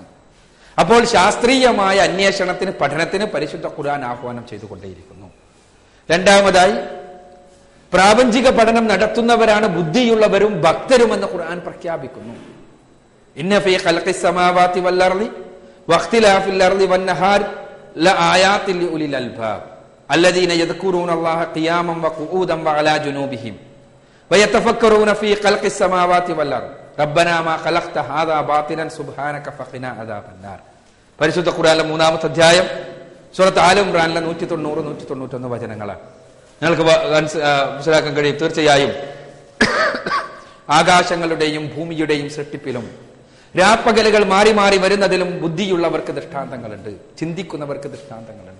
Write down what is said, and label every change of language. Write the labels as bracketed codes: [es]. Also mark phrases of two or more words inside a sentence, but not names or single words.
[ml] അപ്പോൾ ശാസ്ത്രീയമായ അന്വേഷണത്തിന്, പഠനത്തിന് പരിശുദ്ധ ഖുർആൻ ആഹ്വാനം ചെയ്തുകൊണ്ടേയിരിക്കുന്നു. രണ്ടാമതായി, പ്രാപഞ്ചിക പഠനം നടത്തുന്നവരാണ് ബുദ്ധിയുള്ളവരും ഭക്തരുമെന്ന് ഖുർആൻ പ്രഖ്യാപിക്കുന്നു. [ar] إن في خلق السماوات والأرض واختلاف الأرض والنهار لآيات لأولي الألباب الذين يذكرون الله قياما وقعودا وعلى جنوبهم ويتفكرون في خلق السماوات والارض ربنا ما خلقت هذا باطلا سبحانك فقنا عذاب النار. [ml] പരിശുദ്ധ ഖുർആനിലെ 3-ാമത്തെ അധ്യായം സൂറത്ത് ആല ഇംറാനിലെ 190-191 വചനങ്ങളാണ്. നിങ്ങൾക്ക് മനസ്സിലാക്കാൻ കഴിയും. തീർച്ചയായും ആകാശങ്ങളുടെയും ഭൂമിയുടെയും സൃഷ്ടിപ്പിലും രാപ്പകലുകൾ മാറി മാറി വരുന്നതിലും ബുദ്ധിയുള്ളവർക്ക് ദൃഷ്ടാന്തങ്ങളുണ്ട്, ചിന്തിക്കുന്നവർക്ക് ദൃഷ്ടാന്തങ്ങളുണ്ട്.